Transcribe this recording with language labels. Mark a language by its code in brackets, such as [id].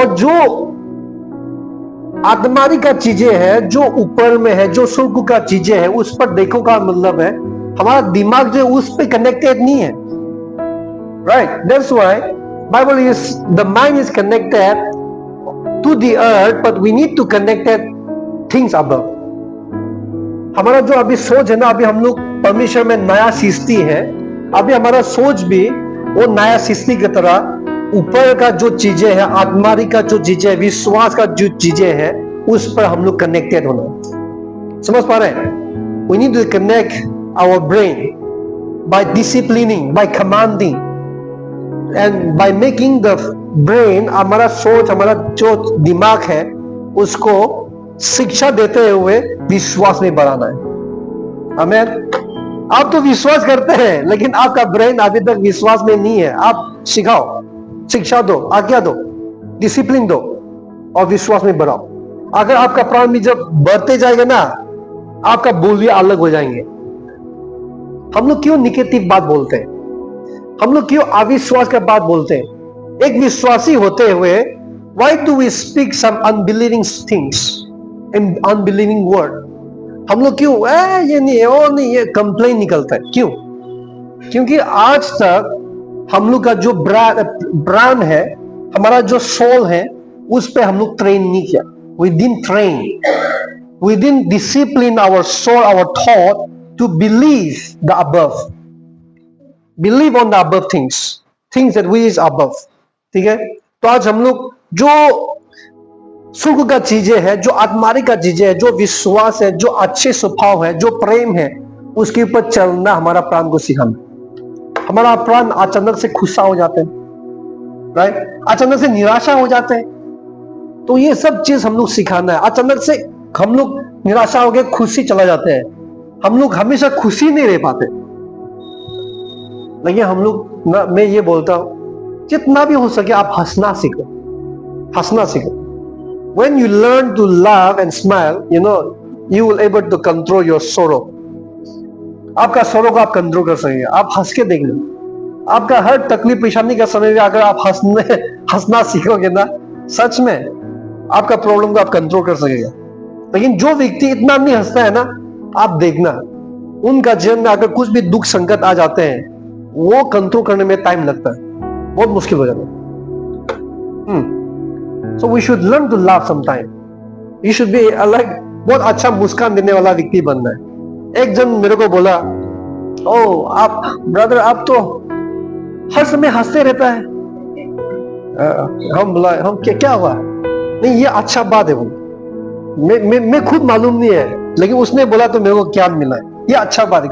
[hi] और जो आत्मारी का चीजें है, जो ऊपर में है, जो स्वर्ग का चीजें है, उस पर देखो का मतलब है हमारा दिमाग जो उस पे कनेक्टेड नहीं है, right? [en] That's why Bible is the mind is connected to the earth, but we need to connected things above. [hi] हमारा जो अभी सोच है ना, अभी हम लोग परमेश्वर में नया सृष्टि है, अभी हमारा सोच भी वो नया सृष्टि की तरह ऊपर का जो चीजें है, आत्मारी का जो चीजें है, विश्वास का जो चीजें है, उस पर हम लोग कनेक्टेड होना. समझ पा रहे हैं? [en] We need to connect our brain by disciplining, by commanding, and by making the brain, [hi] हमारा सोच, हमारा जो दिमाग है, उसको शिक्षा देते हुए विश्वास में बढ़ाना है. आमीन. आप तो विश्वास करते हैं, लेकिन आपका ब्रेन अभी तक विश्वास में नहीं है. आप सिखाओ, शिक्षा दो, आज्ञा दो, डिसिप्लिन दो और विश्वास में बढ़ाओ. अगर आपका प्राण भी जब बढ़ते जाएगा ना, आपका बोल भी अलग हो जाएंगे. हम लोग क्यों निगेटिव बात बोलते हैं? हम लोग क्यों अविश्वास का बात बोलते हैं? एक विश्वासी होते हुए [en] why do we speak some unbelieving things in unbelieving word? [hi] हम लोग क्यों ये नहीं है, वो नहीं, ये कंप्लेन निकलता है. क्यों? क्योंकि आज तक हम लोग का जो ब्रांड है, हमारा जो सोल है, उस पे हम लोग ट्रेन नहीं किया. [en] We didn't train, we didn't discipline our soul, our thought to believe the above, believe on the above things that we is above. [hi] ठीक है? तो आज हम लोग जो सुख का चीजें है, जो आत्मारी का चीजें है, जो विश्वास है, जो अच्छे स्वभाव है, जो प्रेम है, उसके ऊपर चलना हमारा प्राण को सिखाना. हमारा प्राण अचानक से गुस्सा हो जाते हैं, राइट? अचानक से निराशा हो जाते हैं. तो ये सब चीज हम लोग सिखाना है. अचानक से हम लोग निराशा हो गए, खुशी चला जाते हैं. हम लोग हमेशा खुशी नहीं रह पाते. लेकिन हम लोग मैं ये बोलता हूं, जितना भी हो सके आप हंसना सीखो, हंसना सीखो. [en] When you learn to laugh and smile, you know, you will able to control your sorrow. [hi] आपका sorrow को आप कंट्रोल कर सकेंगे. आप हंस के देख लो. आपका हर तकलीफ परेशानी का समय में अगर आप हंसना सीखोगे ना, सच में आपका प्रॉब्लम को आप कंट्रोल कर सकेगा. लेकिन जो व्यक्ति इतना नहीं हंसता है ना, आप देखना उनका जीवन में अगर कुछ भी दुख संकट आ जाते हैं, वो कंट्रोल करने में टाइम लगता है, बहुत मुश्किल हो जाता है. [en] So we should learn to laugh sometime. You should be like [hi] बहुत अच्छा मुस्कान देने वाला व्यक्ति बनना है. एक जन मेरे को बोला, ओह आप ब्रदर, आप तो हर समय हंसते रहता है. हम बोला, हम क्या हुआ? नहीं, ये अच्छा बात है. वो मैं खुद मालूम नहीं है, लेकिन उसने बोला तो मेरे को क्या मिला है, ये अच्छा बात है.